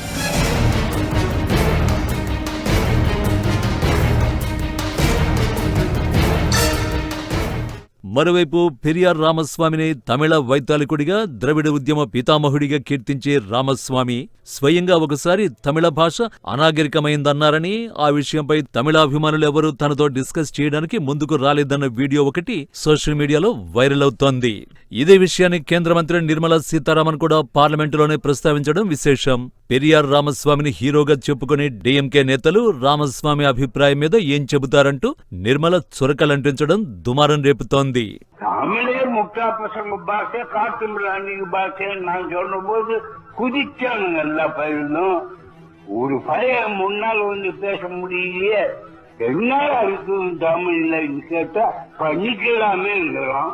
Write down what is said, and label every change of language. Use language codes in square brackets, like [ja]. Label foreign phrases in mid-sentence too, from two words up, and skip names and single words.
[te] మరోవైపు పెరియార్ రామస్వామిని తమిళ వైతాళికుడిగా, ద్రవిడ ఉద్యమ పితామహుడిగా కీర్తించే రామస్వామి స్వయంగా ఒకసారి తమిళ భాష అనాగరికమైందన్నారని, ఆ విషయంపై తమిళాభిమానులెవరూ తనతో డిస్కస్ చేయడానికి ముందుకు రాలేదన్న వీడియో ఒకటి సోషల్ మీడియాలో వైరల్ అవుతోంది. ఇదే విషయాన్ని కేంద్ర మంత్రి నిర్మలా సీతారామన్ కూడా పార్లమెంటులోనే ప్రస్తావించడం విశేషం. పెరియార్ రామస్వామిని హీరోగా చెప్పుకునే డీఎంకే నేతలు రామస్వామి అభిప్రాయం మీద ఏం చెబుతారంటూ నిర్మల చురకలంటించడం దుమారం రేపుతోంది. [ta] தமிழே முட்டா பசங்க பாஷை, காட்டு மிராண்டிக்கு பாஷைன்னு நான் சொன்ன போது குதிச்சானுங்க எல்லா பயிலும். ஒரு பைய முன்னால் வந்து பேச முடியலையே, என்ன இருக்கு தமிழ்ல கேட்டா பண்ணிக்கலாமே இருக்கலாம்.